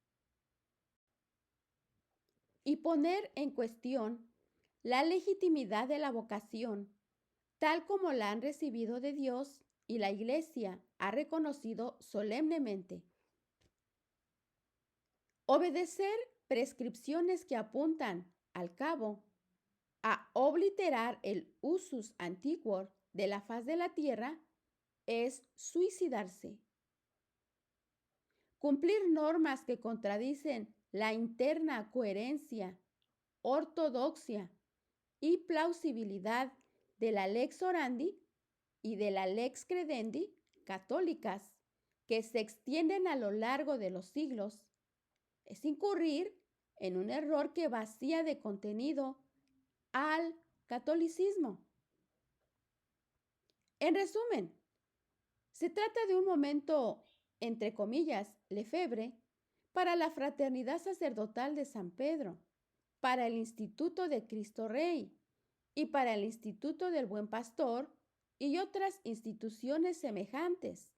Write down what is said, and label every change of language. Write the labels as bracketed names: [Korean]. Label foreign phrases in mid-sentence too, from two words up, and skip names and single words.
[Spanish] y poner en cuestión la legitimidad de la vocación, tal como la han recibido de Dios y la Iglesia ha reconocido solemnemente. Obedecer prescripciones que apuntan, al cabo, a obliterar el [Latin] usus antiquor [Spanish] de la faz de la tierra es suicidarse. Cumplir normas que contradicen la interna coherencia, ortodoxia y plausibilidad de la [Latin] lex orandi [Spanish] y de la [Latin] lex credendi [Spanish] católicas que se extienden a lo largo de los siglos, es incurrir en un error que vacía de contenido al catolicismo. En resumen, Se trata de un momento, entre comillas, lefebre, para la Fraternidad Sacerdotal de San Pedro, para el Instituto de Cristo Rey y para el Instituto del Buen Pastor y otras instituciones semejantes.